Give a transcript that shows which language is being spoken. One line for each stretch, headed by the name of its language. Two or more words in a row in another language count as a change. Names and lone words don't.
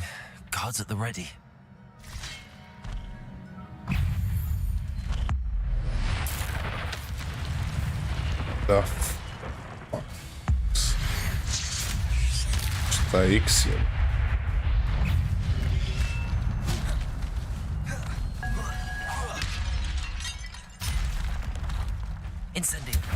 English: Guards at the ready.
Serbian: Da. Šta je X je? Incendio.